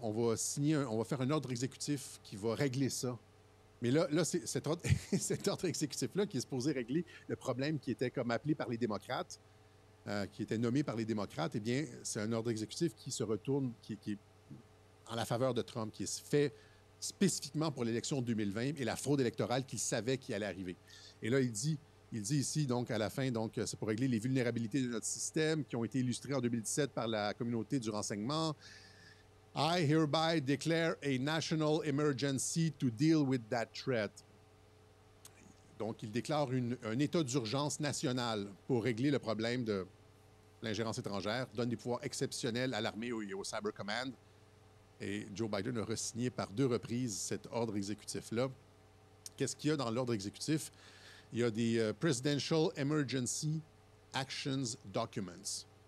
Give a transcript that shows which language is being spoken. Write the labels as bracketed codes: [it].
[fr] On va faire un ordre exécutif qui va régler ça. » Mais là c'est cet ordre exécutif-là qui est supposé régler le problème qui était comme appelé par les démocrates, qui était nommé par les démocrates. Eh bien, c'est un ordre exécutif qui se retourne, qui est en la faveur de Trump, qui est fait spécifiquement pour l'élection 2020 et la fraude électorale qu'il savait qui allait arriver. Et là, il dit ici, donc, à la fin, donc, c'est pour régler les vulnérabilités de notre système qui ont été illustrées en 2017 par la communauté du renseignement. [en] I hereby declare a national emergency to deal with that threat. [fr] Donc, il déclare un état d'urgence national pour régler le problème de l'ingérence étrangère, donne des pouvoirs exceptionnels à l'armée et au Cyber Command. Et Joe Biden a re-signé par 2 reprises cet ordre exécutif-là. Qu'est-ce qu'il y a dans l'ordre exécutif? Il y a des Presidential Emergency Actions Documents.